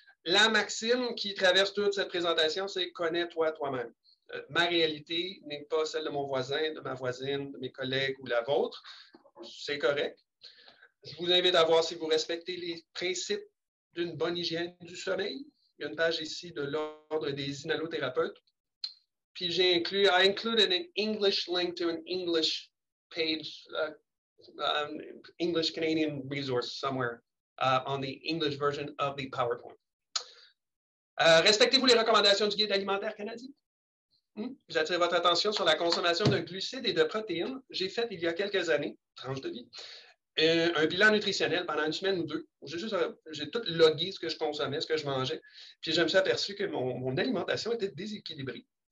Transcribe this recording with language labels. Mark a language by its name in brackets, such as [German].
[French] La maxime qui traverse toute cette présentation, c'est « connais-toi toi-même ». Ma réalité n'est pas celle de mon voisin, de ma voisine, de mes collègues ou la vôtre. C'est correct. Je vous invite à voir si vous respectez les principes d'une bonne hygiène du sommeil. Il y a une page ici de l'Ordre des inhalothérapeutes. [English] Puis I included an English link to an English page, English Canadian resource somewhere on the English version of the PowerPoint. [French] Respectez-vous les recommandations du Guide alimentaire canadien? J'attire votre attention sur la consommation de glucides et de protéines. J'ai fait il y a quelques années, tranche de vie, un bilan nutritionnel pendant une semaine ou 2. J'ai tout logué ce que je consommais, ce que je mangeais. Puis je me suis aperçu que mon alimentation était déséquilibrée.